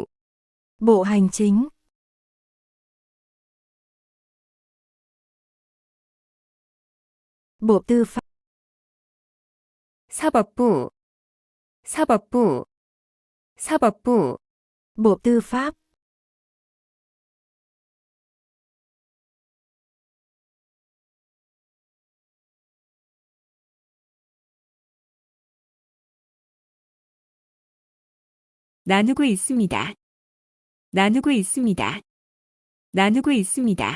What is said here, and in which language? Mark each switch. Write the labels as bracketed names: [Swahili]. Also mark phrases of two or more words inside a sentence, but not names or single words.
[Vietnamese] bộ hành chính, bộ tư pháp, [Korean] 사법부, 사법부, 사법부, [Vietnamese] bộ tư pháp, [Korean] 나누고 있습니다. 나누고 있습니다. 나누고 있습니다.